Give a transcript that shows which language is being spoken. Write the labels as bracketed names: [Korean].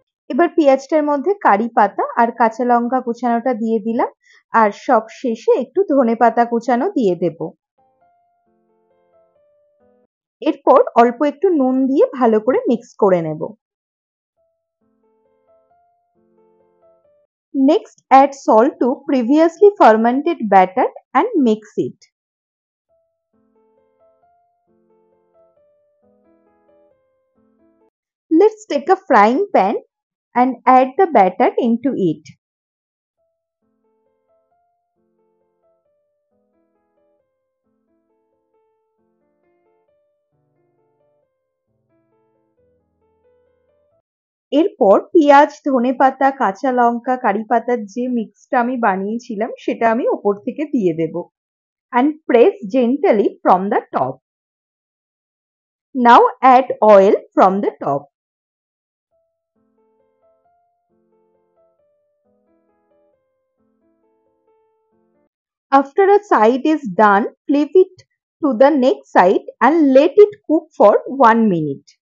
[Bangla] এবার পেঁয়াজটার মধ্যে কারি পাতা আর কাঁচা লঙ্কা কুচানোটা দিয়ে দিলাম, আর সব শেষে একটু ধনেপাতা কুচানো দিয়ে দেব। এরপর অল্প একটু নুন দিয়ে ভালো করে মিক্স করে নেব। [English] Next, add salt to previously fermented batter and mix it. Let's take a frying pan and add the batter into it. [Bangla] এরপর পেঁয়াজ, ধনেপাতা, কাঁচা লঙ্কা, কারি পাতার যে মিক্সটা আমি বানিয়েছিলাম সেটা আমি উপর থেকে দিয়ে দেব। [English] And press gently from the top. Now add oil from the top. After a side is done, flip it to the next side and let it cook for 1 minute.